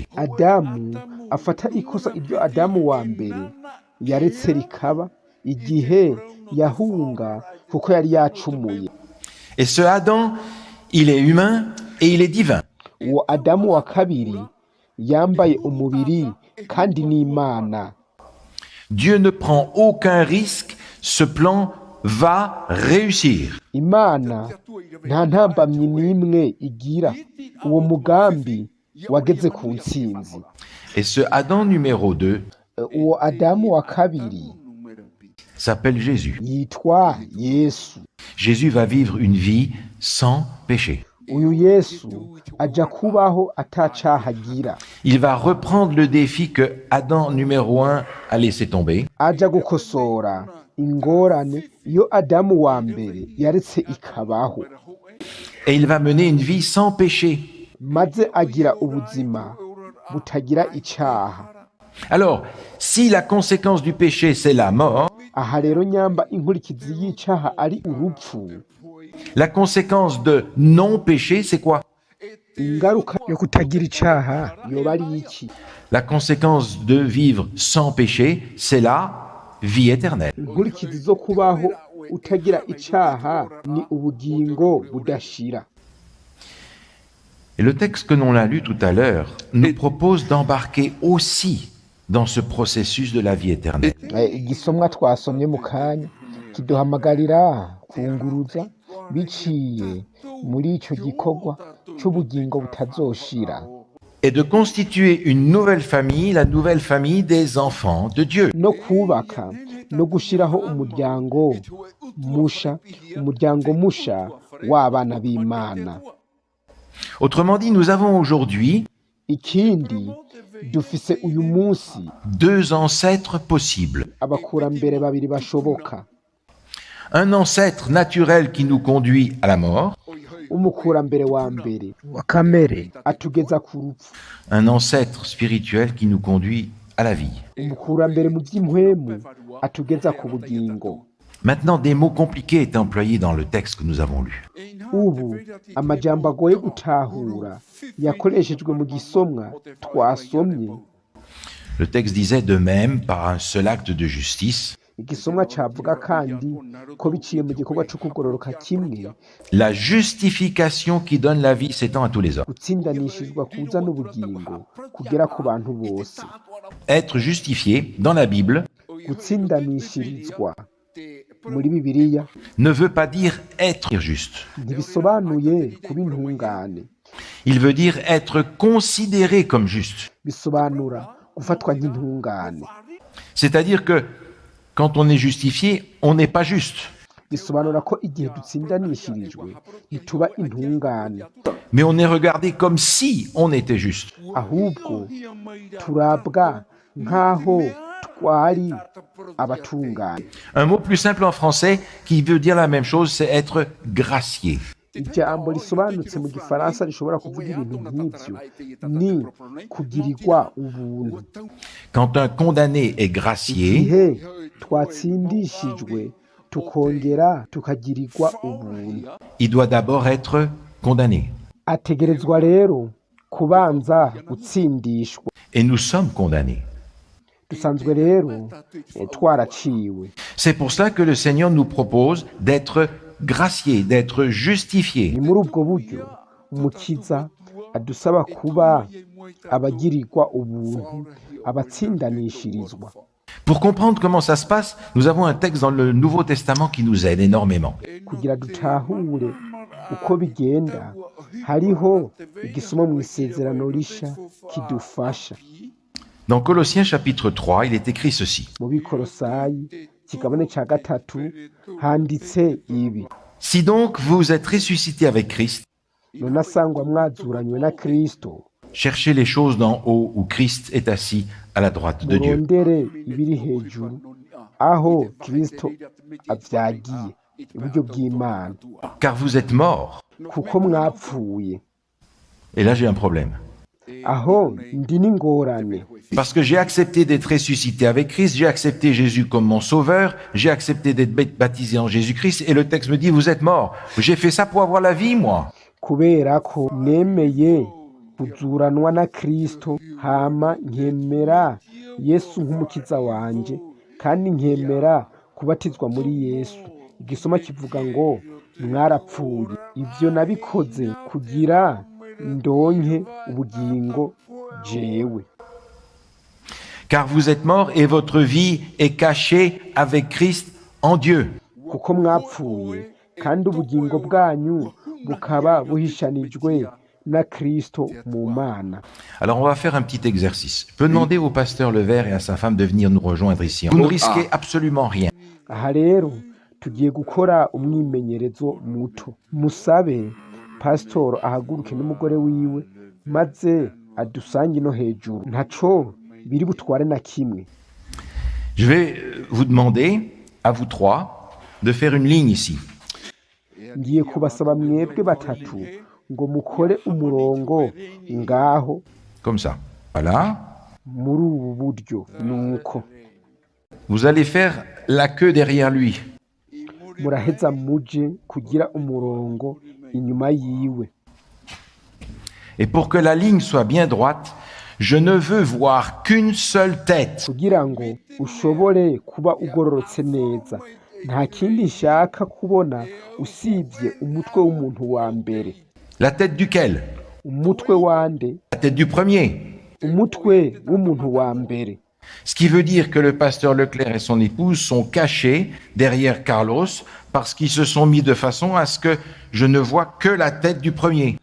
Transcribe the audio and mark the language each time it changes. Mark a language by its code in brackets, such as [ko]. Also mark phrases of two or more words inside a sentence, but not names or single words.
[rn] Adamu afata ikosa iryo Adamu wa mbere yaretse rikaba igihe yahunga kuko yari yacumuye. [fr] Et ce Adam, il est humain et il est divin. [rn] Uwo Adamu wa kabiri yambaye umubiri kandi n'Imana. [fr] Dieu ne prend aucun risque, ce plan va réussir. [rn] Imana nta ntambamyi n'imwe igira, uwo mugambi wageze ku ntsinzi. [fr] Et ce Adam numéro 2 [rn] Uwo Adamu wa kabiri [fr] s'appelle Jésus. [rn] yitwa Yesu. [fr] Jésus va vivre une vie sans péché. [rn] Uyu Yesu aja kubaho atacaha agira. [fr] Il va reprendre le défi que Adam numéro 1 a laissé tomber. [rn] Aja gukosora ingorane iyo Adamu wa mbere yaretse ikabaho, [fr] Et il va mener une vie sans péché. [rn] maze agira ubuzima butagira icaha. [fr] Alors, si la conséquence du péché, c'est la mort, [rn] Aha rero nyamba inkurikizi y'icaha ari urupfu, [fr] la conséquence de non-péché, c'est quoi? [rn] ingaruka yo kutagira icaha yoba ari iki? [fr] La conséquence de vivre sans péché, c'est la vie éternelle. [rn] Inkurikizi zo kubaho utagira icaha ni ubugingo budashira. [fr] Et le texte que l'on a lu tout à l'heure nous propose d'embarquer aussi dans ce processus de la vie éternelle. [rn] Igisomwa twasomye mu kanya kiduhamagarira kunguruza biciye muri ico gikorwa c'ubugingo butazoshira, [fr] Et de constituer une nouvelle famille, la nouvelle famille des enfants de Dieu. [rn] no kubaka no gushiraho umuryango musha w'abana b'Imana. [fr] Autrement dit, nous avons aujourd'hui [rn] Ikindi dufise uyu munsi [fr] deux ancêtres possibles. [rn] abakurambere babiri bashoboka. [fr] Un ancêtre naturel qui nous conduit à la mort, [rn] Umukurambere wa mbere wa kamere atugeza ku rupfu, [fr] un ancêtre spirituel qui nous conduit à la vie. [rn] umukurambere mu by'impwemu atugeza ku bugingo. [fr] Maintenant, des mots compliqués étaient employés dans le texte que nous avons lu. [rn] Ubu amajambo agoye gutahura yakoreshejwe mu gisomwa twasomye. [fr] Le texte disait de même, par un seul acte de justice, [rn] Igisomwa cavuga kandi ko biciye mu gikorwa cyo kugororoka kimwe, [fr] la justification qui donne la vie s'étend à tous les hommes. [rn] gutsindanishizwa kuza n'ubugingo kugera ku bantu bose. [fr] Être justifié dans la Bible [rn] Gutsindanishirizwa muri Bibiliya [fr] ne veut pas dire être juste. [rn] ntibisobanuye kuba intungane, [fr] Il veut dire être considéré comme juste. [rn] bisobanura gufatwa nk'intungane. [fr] C'est-à-dire que quand on est justifié, on n'est pas juste. [rn] Bisobanura ko igihe dutsindanishirijwe ntituba intungane, [fr] Mais on est regardé comme si on était juste. [rn] ahubwo turabwa nk'aho twari abatungane. [fr] Un mot plus simple en français qui veut dire la même chose, c'est être gracié. [rn] Ijambo risobanutse mu gifaransa rishobora kuvuga ibintu nk'ibyo ni kugirirwa ubuntu. [fr] Quand un condamné est gracié, [rn] Igihe twatsindishijwe tukongera tukagirirwa ubuntu, [fr] il doit d'abord être condamné. [rn] ategerezwa rero kubanza gutsindishwa. [fr] Et nous sommes condamnés. [rn] Dusanzwe rero twaraciwe. [fr] C'est pour cela que le Seigneur nous propose d'être graciés, d'être justifiés. [rn] Ni muri ubwo buryo umukiza adusaba kuba abagirirwa ubuntu, abatsindanishirizwa. [fr] Pour comprendre comment ça se passe, nous avons un texte dans le Nouveau Testament qui nous aide énormément. [rn] Kugira dutahure uko bigenda, hariho igisoma mu isezerano risha kidufasha. [fr] Dans Colossiens chapitre 3, il est écrit ceci. [rn] Mu Bikolosayi kigabane ca gatatu handitse ibi: [fr] Si donc vous êtes ressuscités avec Christ, [rn] none asangwa mwazuranywe na Kristo, [fr] cherchez les choses d'en haut où Christ est assis à la droite de Dieu. [rn] murondere ibiri hejuru aho Kristo avyagiye iburyo bw'Imana, [fr] Car vous êtes morts. [rn] kuko mwapfuye. [fr] Et là, j'ai un problème. [rn] Aho ndi n'ingorane, [fr] Parce que j'ai accepté d'être ressuscité avec Christ, j'ai accepté Jésus comme mon sauveur, j'ai accepté d'être baptisé en Jésus-Christ, et le texte me dit, vous êtes morts. J'ai fait ça pour avoir la vie, moi. [rn] kubera ko nemeye kuzuranwa na Kristo, hama nkemera Yesu nk'umukiza wanje, kandi nkemera kubatizwa muri Yesu. Igisoma kivuga ngo mwarapfuye. Ivyo nabikoze kugira ndonke ubugingo jewe. [fr] Car vous êtes morts et votre vie est cachée avec Christ en Dieu. [rn] Kuko mwapfuye kandi ubugingo bwanyu bukaba buhishanijwe na Kristo mu Mana. [fr] Alors on va faire un petit exercice. Je peux demander au pasteur Levert et à sa femme de venir nous rejoindre ici. Vous ne risquez absolument rien. [rn] Aha rero tugiye gukora umwimenyerezo muto. Musabe pastor ahaguruke n'umugore wiwe maze adusange no hejuru. Ntaco biri butware na kimwe. [fr] Je vais vous demander, à vous trois, de faire une ligne ici. [rn] Ngiye kubasaba mwebwe batatu ngo mukore umurongo ngaho [fr] Comme ça. Voilà. [rn] muri ubu buryo. Nuko [fr] Vous allez faire la queue derrière lui. [rn] muraheza muje kugira umurongo inyuma yiwe. [fr] Et pour que la ligne soit bien droite, je ne veux voir qu'une seule tête. [rn] Kugira ngo ushobore kuba ugororotse neza, nta kindi nshaka kubona usibye umutwe w'umuntu wa mbere. [fr] La tête duquel? [rn] Umutwe wande? [fr] La tête du premier. [rn] Umutwe w'umuntu wa mbere. [fr] Ce qui veut dire que le pasteur Leclerc et son épouse sont cachés derrière Carlos parce qu'ils se sont mis de façon à ce que je ne vois que la tête du premier.